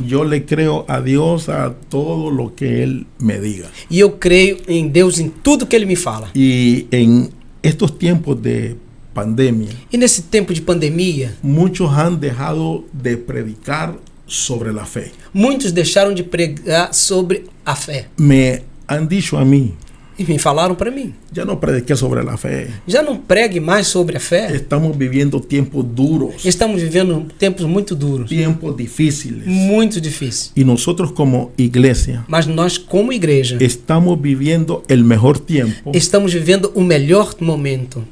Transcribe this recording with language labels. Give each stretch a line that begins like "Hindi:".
Spanish: Yo le creo a Dios a todo lo que Él me diga.
Portuguese: E eu creio em Deus em tudo que Ele me fala.
Spanish: Y en estos tiempos de pandemia,
Portuguese: E nesse tempo de pandemia,
Spanish: muchos han dejado de predicar sobre la fe.
Portuguese: muitos deixaram de pregar sobre a fé.
Spanish: Me han dicho a mí,
Portuguese: E me falaram para mim,
Spanish: ya no prediqué sobre la fe.
Portuguese: já não pregue mais sobre a fé.
Spanish: Estamos viviendo tiempos duros,
Portuguese: Estamos vivendo tempos muito duros,
Spanish: tiempos difíciles.
Portuguese: muito difíceis.
Spanish: Y nosotros como iglesia
Portuguese: Mas nós, como igreja,
Spanish: estamos viviendo el mejor tiempo
Portuguese: estamos vivendo o melhor momento